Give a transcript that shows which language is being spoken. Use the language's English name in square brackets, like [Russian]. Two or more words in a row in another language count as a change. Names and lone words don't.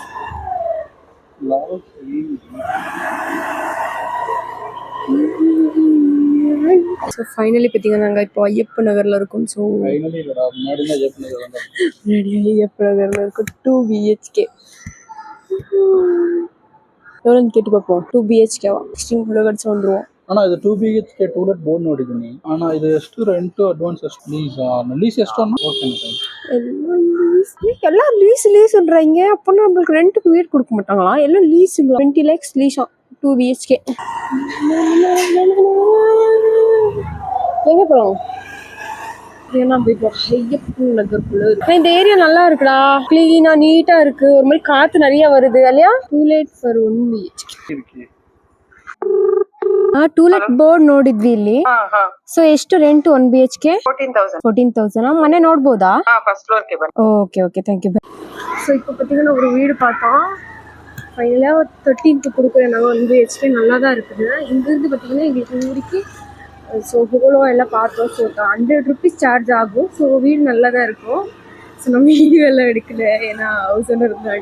[Tamil] ஸோ ஃபைனலி பார்த்தீங்கன்னா நாங்கள் இப்போ ஐயப்ப நகரில் இருக்கோம். ஸோ ஐயப்ப நகரில் இருக்கோம். 2 BHK எவ்வளோன்னு கேட்டு பார்ப்போம். 2 BHKவா 16 கிலோமீட்டர்ஸ் வந்துடுவோம். [Kannada] ಅಣ್ಣ ಇದು 2 BHK [English] to-let board [Kannada] ನೋಡಿದ್ದೀನಿ ಅಣ್ಣ. ಇದು ಎಷ್ಟು [English] rent advance [Kannada] ಎಷ್ಟು ಲೀಸ್ ಎಷ್ಟು ಅಣ್ಣ? ಓಕೆ [Tamil] எல்லாம் லீஸ்ன்றாங்க. அப்போனா நம்மளுக்கு ரெண்ட்டுக்கு வீடு கொடுக்க மாட்டாங்களா? எல்லாம் லீஸுங்களா? 20 lakhs லீஸா 2 BHK. எங்கே போகலாம்? ஏன்னா இப்போ ஐயப்ப நகருக்குள்ள இருக்கு. இந்த ஏரியா நல்லா இருக்குடா, கிளீனா நீட்டா இருக்கு. ஒரு மாதிரி காத்து நிறைய வருது இல்லையா? [English] 2 lakh for 1 BHK. to-let board [Kannada] ನೋಡಿದ್ವಿ ಇಲ್ಲಿ. ಸೊ ಎಷ್ಟು ರೆಂಟ್ 1 BHK? 14,000. ಮನೆ ನೋಡ್ಬೋದಾ? [English] Okay okay, thank you. [Tamil] ஸோ இப்போ பார்த்தீங்கன்னா ஒரு வீடு பார்த்தோம். ஃபைனலாக 13க்கு கொடுக்குறேன் நாங்கள். 1 BHK நல்லா தான் இருக்குது. இங்கேருந்து பார்த்தீங்கன்னா எங்களுக்கு ஊருக்கு ஸோ ஹோலோ எல்லாம் பார்த்தோம். ஸோ 100 rupees சார்ஜ் ஆகும். ஸோ வீடு நல்லா தான் இருக்கும். ஸோ நம்ம வீடியோ எல்லாம் எடுக்கல, ஏன்னா [English] house owner [Tamil] இருந்தாங்க.